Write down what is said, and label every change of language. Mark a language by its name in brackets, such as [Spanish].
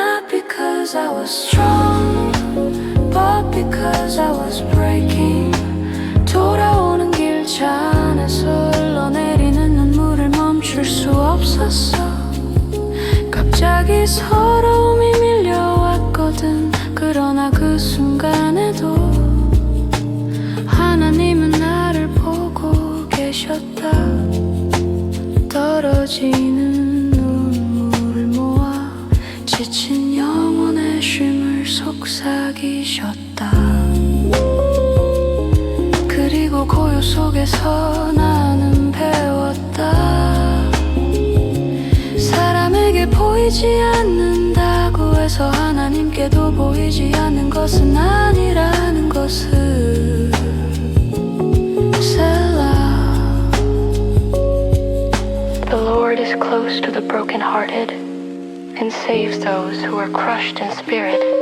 [English] because I was strong, but because I was breaking. [Korean] 돌아오는 길 잔에서 흘러내리는 눈물을 멈출 수 없었어. 갑자기 서러움이 밀려왔거든. 그러나 그 순간에도 하나님은 나를 보고 계셨다. 떨어지는 눈물을 모아 지친 영혼의 쉼을 속삭이셨다. 그리고 고요 속에서 나는 배웠다. 사람에게 보이지 않는다고 해서 하나님께도 보이지 않는 것은 아니라는 것을. 셀라. [English] The Lord is close to the brokenhearted and saves those who are crushed in spirit.